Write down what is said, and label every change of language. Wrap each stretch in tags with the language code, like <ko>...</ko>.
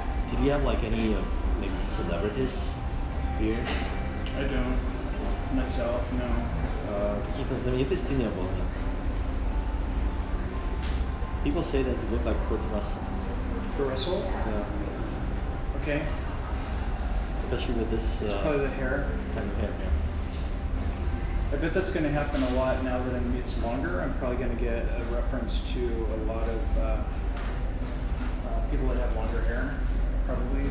<en>Did you have like any maybe celebrities here? I don't. Myself, no.</en> <ru>Каких-то знаменитостей не было, нет?</ru> <en>People say that you look like Kurt Russell. For Russell? Yeah. Okay. Especially with this It's probably the hair. kind of hair. I bet that's going to happen a lot now that it's longer. I'm probably going to get a reference to a lot of people that have longer hair, probably.</en>